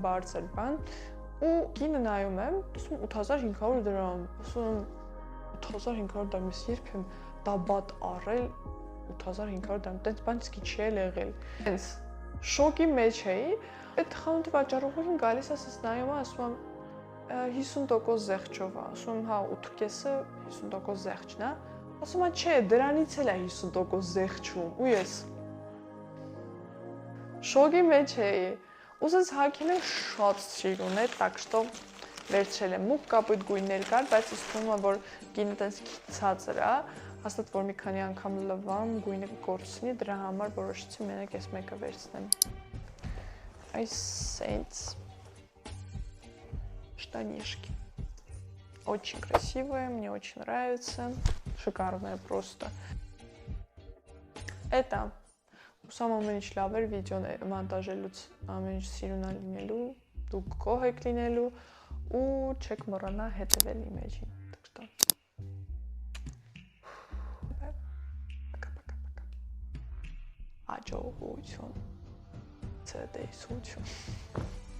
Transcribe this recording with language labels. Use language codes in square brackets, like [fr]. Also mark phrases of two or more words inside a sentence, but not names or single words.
[hy] բարձր բան ու գինը նայում եմ, ասում 8500 դրամ, ասում 8500 դրամ, ես երբ եմ տաբատ առել 8500 դրամ, տենց բան իսկի չի էլ եղել։ Հենց շոկի մեջ էի, այդ խանութի վաճառողին գալիս ասես նայում է, ասում եմ 50% զեղչով է, ասում եմ հա 8.5-ը 50% զեղչն է, ասում է չէ, դրանից էլ է 50% զեղչում, ու ես շոկի մեջ էի, ու սենց հագել եմ շատ սիրուն է, [ru] так что [hy] վերցրել եմ, մուգ կապույտ գույններ կար, բայց ինձ թվում է, որ գինը տենց ցածր է, հաստատ որ մի քանի անգամ լվամ, գույնը կորցնի, դրա համար որոշեցի մենակ այս մեկը վերցնեմ։ Այս սենց штанишки. [ru] Очень красивые, мне очень нравятся, шикарные просто. [hy] Это ուսամ ամեն ինչ լավ էր վիդեոն մոնտաժելուց, ամեն ինչ սիրուն է լինելու, դուք գոհ եք լինելու ու չեք մոռանա հետևել իմ էջին, [ru] так что [hy] Աջողություն, ցտեսություն։